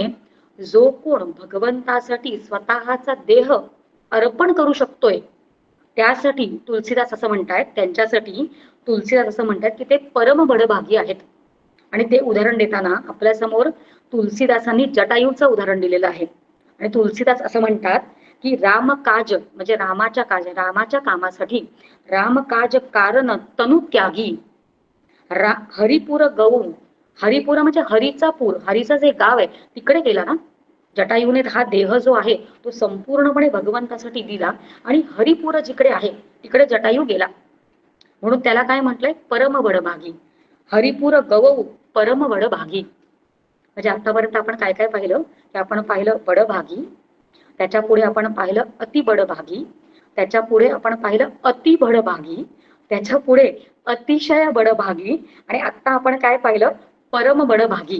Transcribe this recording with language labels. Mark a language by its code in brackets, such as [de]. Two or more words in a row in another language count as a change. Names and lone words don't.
[mr] जो कोण भगवंतासाठी स्वतःचा देह अर्पण करू शकतोय त्यासाठी तुलसीदास असं म्हणतायत, त्यांच्यासाठी तुलसीदास असं म्हणतात की ते परम बडभागी आहेत. आणि ते उदाहरण देताना आपल्या समोर तुलसीदासांनी जटायूचं उदाहरण दिलेलं आहे. आणि तुलसीदास असं म्हणतात की रामकाज म्हणजे रामाच्या कामासाठी [awa] रामकाज कारण तनु त्यागी हरिपूर गऊ. [mr] हरिपूर म्हणजे हरीचा पूर, हरीचं जे गाव आहे तिकडे गेला ना जटायूने. हा देह जो आहे तो संपूर्णपणे भगवंतासाठी दिला आणि हरिपूर जिकडे आहे तिकडे जटायू गेला. म्हणून त्याला काय म्हटलंय? [awa] परम बडभागी. हरिपूर गवऊ परम बडभागी. [mr] म्हणजे आतापर्यंत आपण काय काय पाहिलं की आपण पाहिलं बडभागी, त्याच्या पुढे आपण पाहिलं अति बडभागी, त्याच्या पुढे आपण पाहिलं अति बडभागी, त्याच्या पुढे अतिशय बडभागी आणि आता आपण काय पाहिलं? [awa] परम बडभागी.